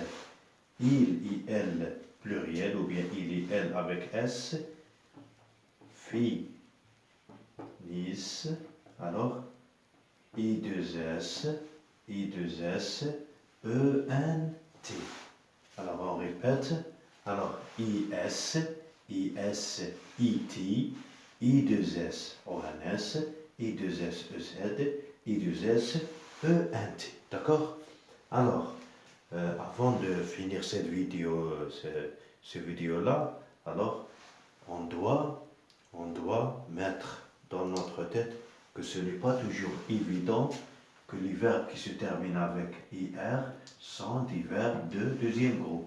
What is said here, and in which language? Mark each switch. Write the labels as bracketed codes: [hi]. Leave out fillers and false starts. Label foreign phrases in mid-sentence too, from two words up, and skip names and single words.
[fr] Il, elle, pluriel, ou bien il et elle avec S. Finissent. Alors, I2S, ENT. Alors, on répète. Alors, IS, IT, I2S, ONS, I2S, EZ, I2S, ENT. D'accord? Alors, avant de finir cette vidéo, ce vidéo-là, alors, on doit mettre dans notre tête que ce n'est pas toujours évident que les verbes qui se terminent avec IR sont des verbes de deuxième groupe.